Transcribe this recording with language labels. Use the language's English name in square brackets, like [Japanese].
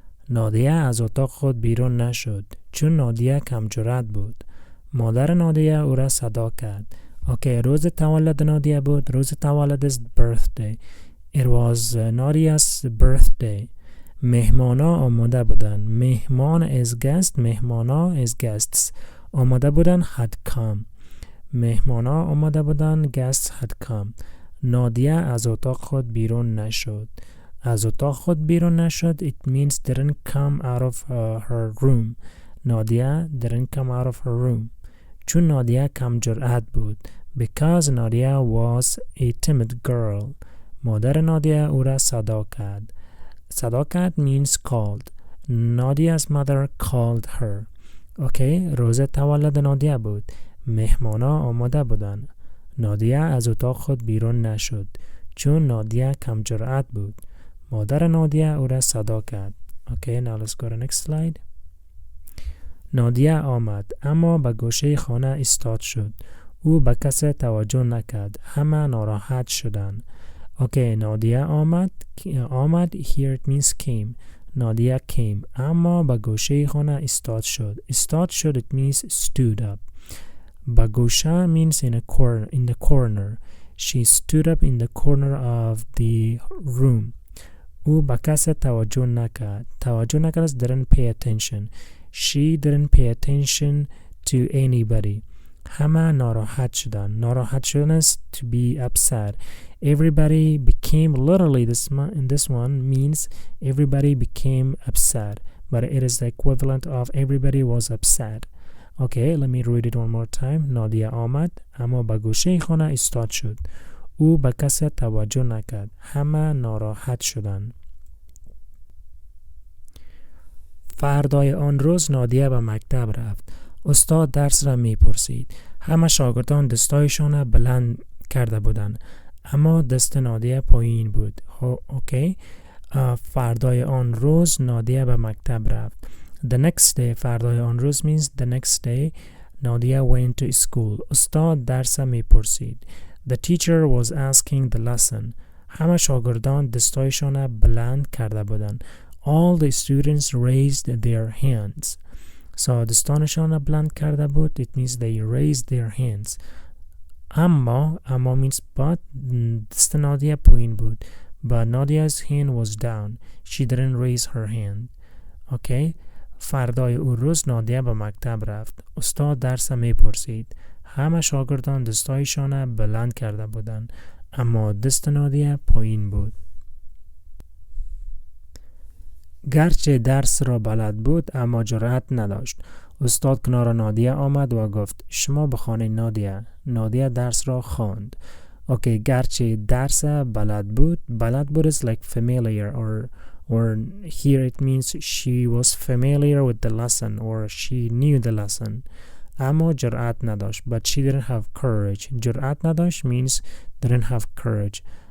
[Persian] نادیه از اتاق خود بیرون نشد چون نادیه کم جرأت بود. مادر نادیه او را صدا کرد. Okay, روز تولد نادیه بود. روز تولد [English] is birthday. It was Nadia's birthday. [Persian] مهمانا آماده بودن. [English] مهمان is guest. مهمانا is guests. [Persian] آماده بودن [English] had come. [Persian] مهمانا آماده بودن [English] guests had come. [Persian] نادیه از اتاق خود بیرون نشد. از اتاق خود بیرون نشد. [English] It means didn't come out of her room. Nadia didn't come out of her room. [Persian] چون نادیه کم جرأت بود. [English] Because Nadia was a timid girl. [Persian] مادر نادیه او را صدا کرد. صدا کرد [English] means called. Nadia's mother called her. [Persian] Okay, روز تولد نادیه بود. مهمانا آماده بودن. نادیه از اتاق خود بیرون نشد چون نادیه کم جرأت بود. مادر نادیه او را صدا کرد. [English] Okay, now let's go to next slide. [Persian] نادیه آمد اما به گوشه خانه ایستاد شد. او به کسی توجه نکرد. همه ناراحت شدند. Okay, نادیه آمد. [English] آمد here it means came. [Persian] نادیه [English] came [Persian] اما به گوشه خانه ایستاد شد. ایستاد شد [English] it means stood up. [Persian] به گوشه [English] means in the corner. She stood up in the corner of the room. [Persian] او به کسی توجه نکرد. توجه نکرد [English] is didn't pay attention. She didn't pay attention to anybody. [Persian] همه ناراحت شدن. ناراحت شدن [English] is to be upset. Everybody became literally this one means everybody became upset, but it is the equivalent of everybody was upset. Okay, let me read it one more time. [Persian] نادیه آمد اما به گوشه خانه ایستاد شد. او به کسی توجه نکرد. همه ناراحت شدند. فردای آن روز نادیه به مکتب رفت. استاد درس را می پرسید. همه شاگردان دستایشان را بلند کرده بودند. اما دست نادیه پایین بود. اوکی. فردای آن روز نادیه به مکتب رفت. [English] The next day. [Persian] فردای آن روز [English] means the next day. Nadia went to school. [Persian] استاد درس را می پرسید. [English] The teacher was asking the lesson. [Persian] همه شاگردان دستایشان را بلند کرده بودند. [English] All the students raised their hands. [Persian] So دستانشان را بلند کرده بود. [English] It means they raised their hands. [Persian] اما [English] means but [Persian] دست نادیه پایین بود. [English] But Nadia's hand was down. She didn't raise her hand. Okay. [Persian] فردای او روز نادیه به مکتب رفت. استاد درس می پرسید. همه شاگردان دستایشان را بلند کرده بودند. اما دست نادیه پایین بود. گرچه درس را بلد بود اما جرأت نداشت. استاد کنار نادیه آمد و گفت شما بخوانید نادیه. نادیه درس را خواند. [English] okay, [Persian] گرچه درس بلد بود [English] is like familiar or here it means she was familiar with the lesson or she knew the lesson. [Persian] اما جرأت نداشت. [English] But she didn't have courage. [Persian] جرأت نداشت [English] means didn't have courage.